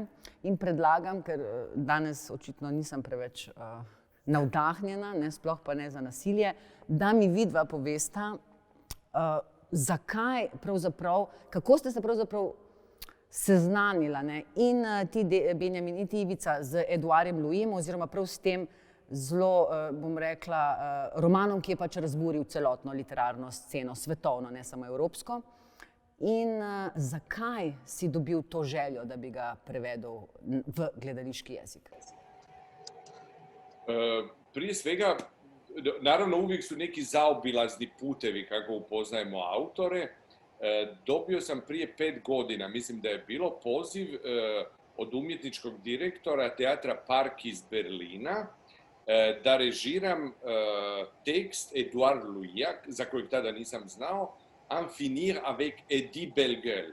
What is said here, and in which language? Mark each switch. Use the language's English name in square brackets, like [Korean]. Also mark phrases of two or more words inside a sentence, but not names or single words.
[Slovenian] In predlagam, ker danes očitno nisem preveč navdahnjena, sploh pa ne za nasilje, da mi vidva povesta, zakaj pravzaprav, kako ste se pravzaprav seznanila, in ti, Benjamin, in ti, Ivica, z Edouardom Louisom, oziroma prav s tem zelo, bom rekla, romanom, ki je pač razburil celotno literarno sceno, svetovno, ne samo evropsko. In zakaj si dobil to željo, da bi ga prevedel v gledališki jezik? [Croatian] Prije svega, naravno uvijek su neki zaobilazni putevi kako upoznajemo autore. Dobio sam prije 5 godina, mislim da je bilo, poziv od umjetničkog direktora Teatra Park iz Berlina da režiram tekst Edouard Louisa, za kojeg tada nisam znao, En finir avec Eddie Bellegueule.